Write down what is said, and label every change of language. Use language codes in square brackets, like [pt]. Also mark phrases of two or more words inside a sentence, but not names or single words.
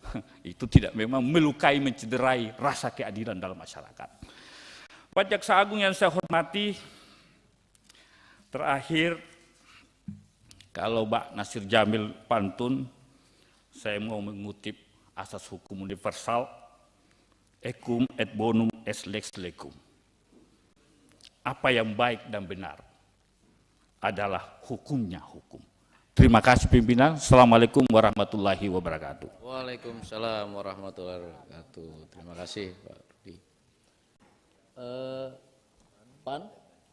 [id] Itu tidak memang melukai, mencederai rasa keadilan dalam masyarakat. Pak Jaksa Agung yang saya hormati, terakhir kalau Pak Nasir Jamil pantun, saya mau mengutip asas hukum universal, [la] equum et bonum est lex legum. [id] Apa yang baik dan benar adalah hukumnya hukum. Terima kasih pimpinan. [ar] السلام عليكم ورحمة الله وبركاته. وعليكم السلام ورحمة الله وبركاته. [id] Terima kasih Pak Rudi. Pan?